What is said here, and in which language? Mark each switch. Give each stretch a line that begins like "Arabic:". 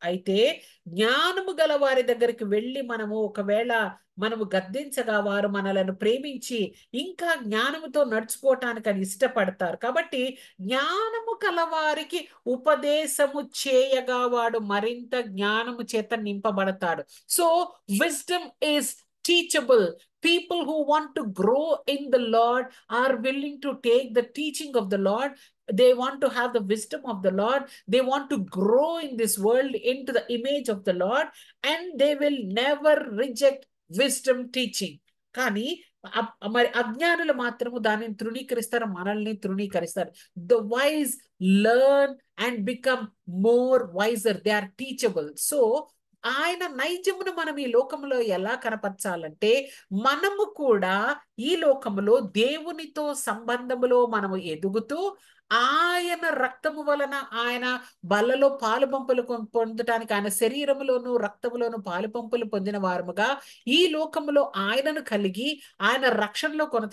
Telugu: అయితే జ్ఞానము గల వారి దగ్గరికి వెళ్ళి మనము గద్దించగా వారు మనలను ప్రేమించి ఇంకా జ్ఞానముతో నడుచుకోవటానికి ఇష్టపడతారు. కాబట్టి జ్ఞానము కలవారికి ఉపదేశము చేయగా వాడు మరింత జ్ఞానము చేత నింపబడతాడు.
English: So wisdom is teachable. People who want to grow in the Lord are willing to take the teaching of the Lord. They want to have the wisdom of the Lord. They want to grow in this world into the image of the Lord, and they will never reject wisdom teaching.
Telugu: కానీ మరి అజ్ఞానులు మాత్రము దానిని తృణీకరిస్తారు, మనల్ని తృణీకరిస్తారు.
English: The wise learn and become more wiser, they are teachable.
Telugu: So ఆయన నైజమును మనం ఈ లోకంలో ఎలా కనపరచాలంటే మనము కూడా ఈ లోకములో దేవునితో సంబంధములో మనము ఎదుగుతూ ఆయన రక్తము వలన ఆయన బలలో పాలు పంపులు పొందటానికి ఆయన శరీరములోను రక్తములోను పాలు పంపులు పొందిన వారముగా ఈ లోకములో ఆయనను కలిగి ఆయన రక్షణలో